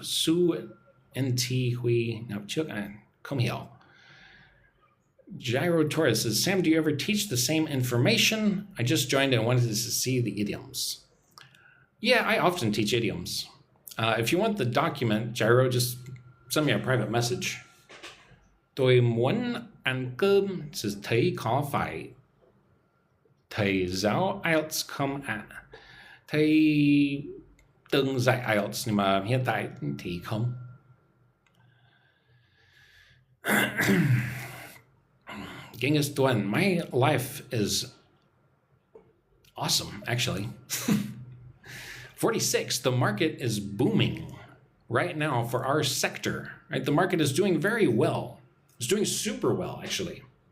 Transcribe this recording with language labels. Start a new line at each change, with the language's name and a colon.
English: Su NT Hui Nope Chuk Come here. Gyro Torres says, Sam, do you ever teach the same information? I just joined and wanted to see the idioms. Yeah, I often teach idioms. If you want the document, Gyro, just send me a private message.
Vietnamese: Tôi muốn ăn cơm says thầy có phải thầy giáo IELTS không ạ? Thầy từng dạy IELTS nhưng mà hiện tại thì không.
English: Genghis Duan, my life is awesome, actually. 46, the market is booming right now for our sector. Right? The market is doing very well. It's doing super well, actually.